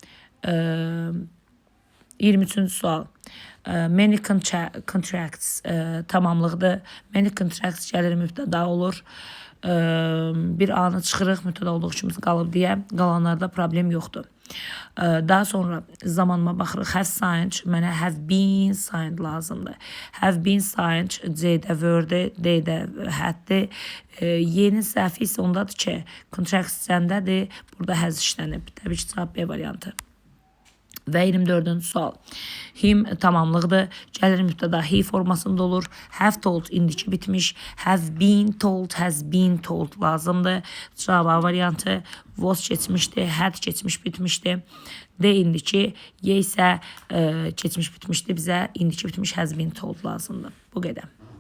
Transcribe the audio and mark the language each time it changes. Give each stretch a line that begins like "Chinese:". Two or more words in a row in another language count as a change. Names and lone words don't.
Azerbaijani: 23-cü sual.
English: Many contracts
Azerbaijani: tamamlıqdır.
English: Many contracts
Azerbaijani: gəlir mübtəda olur. Bir anı çıxırıq mübtəda olduğu kimi qalıb deyə. Qalanlarda problem yoxdur. Daha sonra zamanıma baxırıq.
English: Have signed. Mənə have been signed lazımdır. Have been signed.
Azerbaijani: C'də were-dir. D'də had-dir. Y'nin səhvi isə ondadır ki, contracts səndədir. Burada has işlənib. Təbii ki, cavab B variantı. Və 24-cü sual. Him tamamlıqdır. Gəlir mübtəda he formasında olur.
English: Have told
Azerbaijani: indiki bitmiş.
English: Have been told, has been told lazımdır.
Azerbaijani: Cavab A variantı. Was keçmişdir. Had keçmiş bitmişdir. D indiki. Y isə keçmiş bitmişdir. Bizə indiki bitmiş
English: has been told
Azerbaijani: lazımdır. Bu qədər.